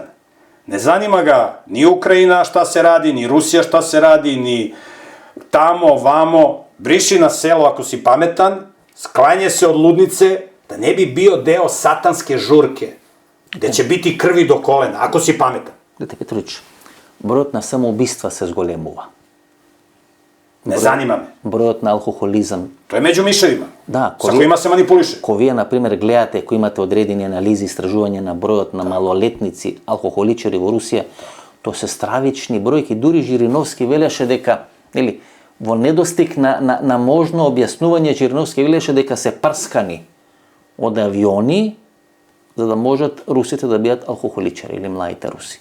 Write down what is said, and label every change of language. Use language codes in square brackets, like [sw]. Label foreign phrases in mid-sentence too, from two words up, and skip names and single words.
[sr] Ne zanima ga ni Ukrajina šta se radi, ni Rusija šta se radi, ni tamo, vamo. Briši na selo ako si pametan, sklanje se od ludnice, da ne bi bio deo satanske žurke, gde će biti krvi do kolena, ako si pametan. [mk] Дете Петрович, бројот на самоубиства се зголемува. [sr] Ne zanima me. [mk] Бројот на алкохолизам. [sr] To je među miševima, [mk] Да, [sr] sa kojima se manipuliše. [mk] Ко вие, например, гледате, кои имате одредени анализи, истражување на бројот на малолетници, алкохоличари во Русија, то се стравични бројки. Дури Жириновски велеше дека, нели, во недостиг на можно објаснување, Жириновски велеше дека се прскани од авиони за да можат русите да бидат алкохоличари или младите руси.